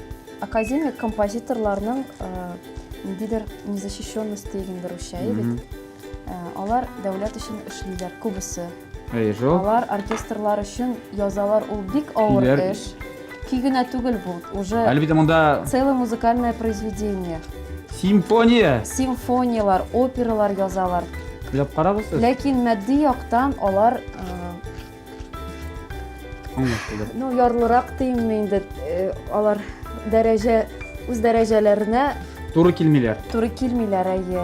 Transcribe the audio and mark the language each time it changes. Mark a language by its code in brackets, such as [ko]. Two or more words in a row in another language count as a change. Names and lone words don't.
[tt] академик композиторларның ниндидер незащищенность дигәндер үчәй бит. Алар дәүләт өчен эшлиләр күбесе. Әйе, жо. Алар оркестрлар өчен язалар, ул бик авыр Көйләр. эш. Көй генә түгел бу, уже Әлбәттә монда [ru] целое музыкальное произведение. [tt] симфония. Симфониялар, опералар язалар. Билеп карабыз. Ләкин матди яктан алар ну ярлырак тием инде, алар дәрәҗә үз дәрәҗәләренә Туры килмиләр. туры килмиләр, әйе.